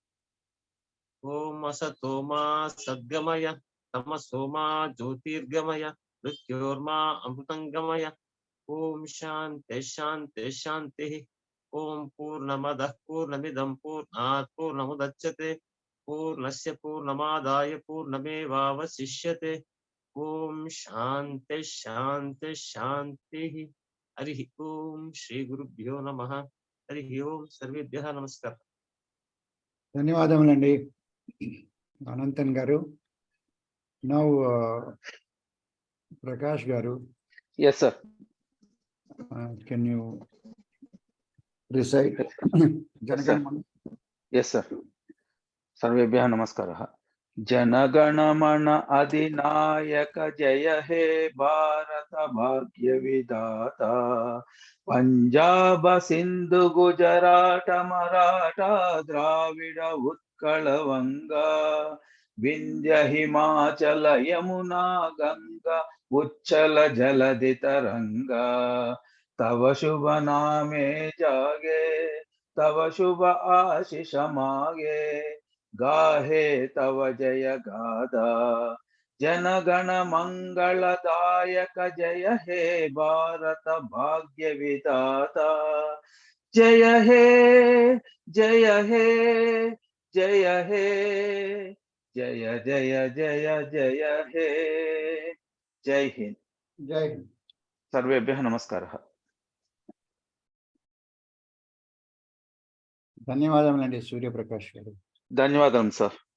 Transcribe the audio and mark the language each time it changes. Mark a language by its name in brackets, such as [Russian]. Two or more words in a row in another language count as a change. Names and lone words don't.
[Sanskrit] ॐ असतो मा सद्गमय तमसो मा ज्योतिर्गमय मृत्योर्मा अमृतङ्गमय ॐ शान्तिः शान्तिः शान्तिः ॐ पूर्णमदः पूर्णमिदं पूर्णात् पूर्णमुदच्यते पूर्णस्य पूर्णमादाय पूर्णमेवावशिष्यते ॐ शान्तिः शान्तिः शान्तिः हरिः ॐ श्री गुरुभ्यो नमः हरिः ॐ सर्वेभ्यः नमस्कारः [Telugu] ధన్యవాదములండి అనంతన్ గారు. [English] Now Prakash garu, Yes, sir. can you recite Janaganamana? Yes, sir. [Sanskrit] सर्वेभ्यः नमस्कारः. [Bangla] জনগণমন অধিনায়ক জয় হে ভারত ভাগ্য বিধাতা পাঞ্জাব সিন্ধু গুজরাট মরাঠা দ্রাবিড় উৎকল বঙ্গ বিন্ধ্য হিমাচল যমুনা গঙ্গা উচ্ছল জলধি তরঙ্গ তব শুভ নামে জাগে তব শুভ আশিস মাগে গাহে তব জয় গাথা জনগণ মঙ্গলদায়ক জয় হে ভারত ভাগ্য বিধাতা জয় হে জয় হে জয় হে জয় জয় জয় জয় হে [Hindi] जय हिंद. जय हिंद. [Sanskrit] सर्वेभ्यः नमस्कारः. [Telugu] ధన్యవాదములండి సూర్యప్రకాష్ గారు. ధన్యవాదాలు సార్.